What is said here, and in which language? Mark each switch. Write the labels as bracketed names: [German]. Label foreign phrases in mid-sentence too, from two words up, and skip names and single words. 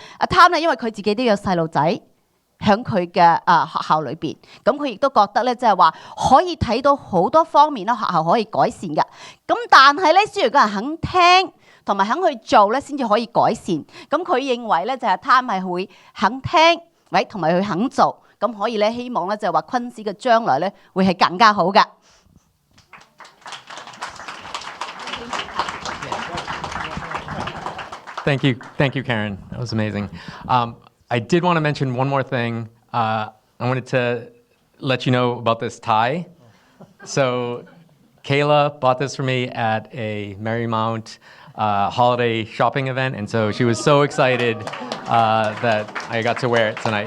[Cantonese] 阿 Tom 咧，因為佢自己都有細路仔喺佢嘅學校裏邊，咁佢亦都覺得咧，即係話可以睇到好多方面咧，學校可以改善嘅。咁但係咧，需要個人肯聽同埋肯去做咧，先至可以改善。咁佢認為咧，就係Tom係會肯聽，同埋佢肯做，咁可以咧，希望咧就係話昆士嘅將來咧會係更加好嘅。 [English] Thank you, Karen. That was amazing. I did want to mention one more thing. I wanted to let you know about this tie. So Kayla bought this for me at a Marymount holiday shopping event, and so she was so excited that I got to wear it tonight.